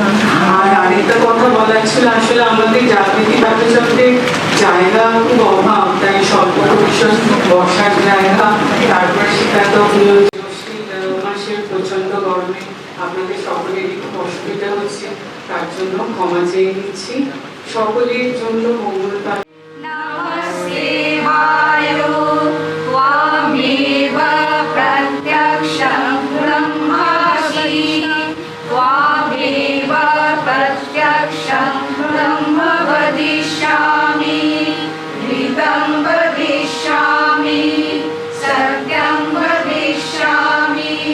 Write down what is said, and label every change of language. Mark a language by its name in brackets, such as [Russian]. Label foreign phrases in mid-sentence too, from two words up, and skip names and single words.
[Bangla] আর আরেকটা কথা বলার ছিল, আসলে আমাদের জাগৃতি পাঠচক্রের জায়গা খুব অভাব, তাই স্বল্প পরিসর বসার জায়গা, তারপর সেটা তো মাসের প্রচন্ড গরমে আপনাদের সকলেরই খুব অসুবিধা হচ্ছে, তার জন্য ক্ষমা চেয়ে নিচ্ছি। সকলের জন্য মঙ্গল কামনা। [Sanskrit] नमस्तेवायो त्वामेव प्रत्यक्षं ब्रह्मासि त्वामेव प्रत्यक्षं ब्रह्म वदिष्यामि ऋतं वदिष्यामि सत्यं वदिष्यामि